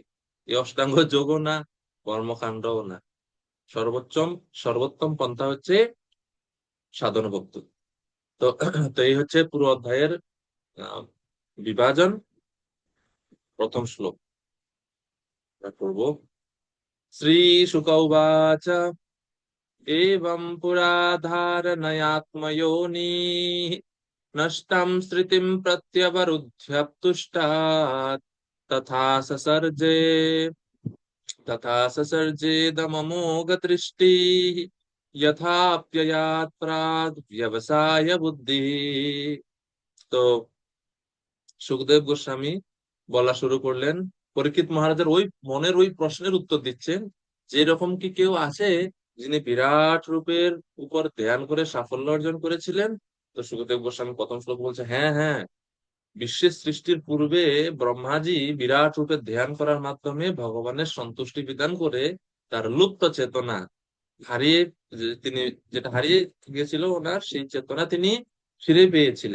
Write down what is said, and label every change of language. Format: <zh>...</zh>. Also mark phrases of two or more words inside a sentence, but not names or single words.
<bn>এই অষ্টাঙ্গ যোগও না, কর্মকাণ্ডও না, সর্বোত্তম সর্বোত্তম পন্থা হচ্ছে সাধন ভক্তি। তো তো এই হচ্ছে পুরো অধ্যায়ের আহ, বিভাজন, প্রথম শ্লোক। করবো।</bn> <sa>শ্রী শুক উবাচ एवं पुरा धारणयात्मयोनि नष्टं स्मृतिं प्रत्यवरुध्यप्तुष्टात् तथा ससर्जे तथा ससर्जेदममोघदृष्टिः यथाप्ययात् प्राग् व्यवसाय बुद्धिः।</sa> <bn>तो সুখদেব গোস্বামী বলা শুরু করলেন, পরীক্ষিত মহারাজের ওই মনের ওই প্রশ্নের উত্তর দিচ্ছেন, যে এরকম কি কেউ আছে যিনি বিরাট রূপের উপর ধ্যান করে সাফল্য অর্জন করেছিলেন? তো সুখদেব গোস্বামী প্রথম শ্লোক বলছে, হ্যাঁ হ্যাঁ, বিশ্বের সৃষ্টির পূর্বে ব্রহ্মাজি বিরাট রূপে ধ্যান করার মাধ্যমে ভগবানের সন্তুষ্টি বিধান করে তার লুপ্ত চেতনা হারিয়ে, তিনি যেটা হারিয়ে গিয়েছিল ওনার সেই চেতনা তিনি ফিরে পেয়েছিলেন।</bn>